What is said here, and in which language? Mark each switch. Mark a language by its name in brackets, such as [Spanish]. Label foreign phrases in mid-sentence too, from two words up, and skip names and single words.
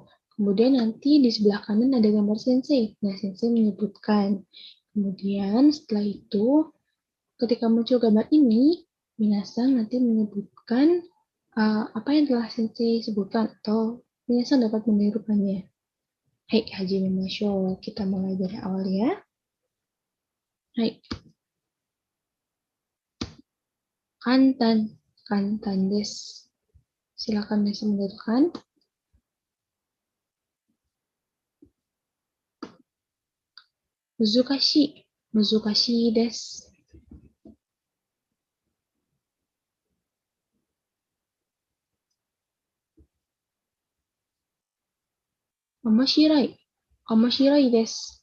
[Indonesian] Kemudian nanti di sebelah kanan ada gambar sensei. Nah, sensei menyebutkan. Kemudian setelah itu, ketika muncul gambar ini, minasan nanti menyebutkan apa yang telah sensei sebutkan atau minasan dapat menirukannya. [Japanese] 始めましょう. [Indonesian] Kita mulai dari awal ya. [Japanese] 簡単、簡単です. [Indonesian] Silakan bisa menentukan. [Japanese] 難しい、難しいです. 面白い、面白いです.